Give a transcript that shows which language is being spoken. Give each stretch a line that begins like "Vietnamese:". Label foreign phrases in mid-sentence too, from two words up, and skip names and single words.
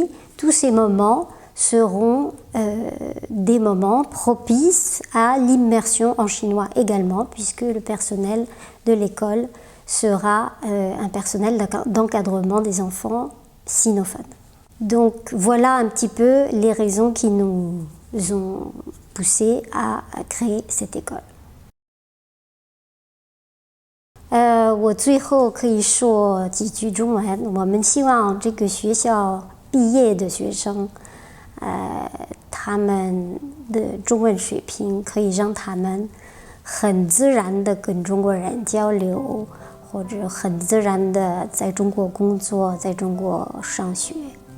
French: Tous ces moments seront des moments propices à l'immersion en chinois également, puisque le personnel de l'école sera un personnel d'encadrement des enfants sinophones. Donc voilà un petit peu les raisons qui nous ont poussés à créer cette école.
Chinese: 我最后可以说几句中文。我们希望这个学校毕业的学生，他们的中文水平可以让他们很自然的跟中国人交流，或者很自然的在中国工作，在中国上学。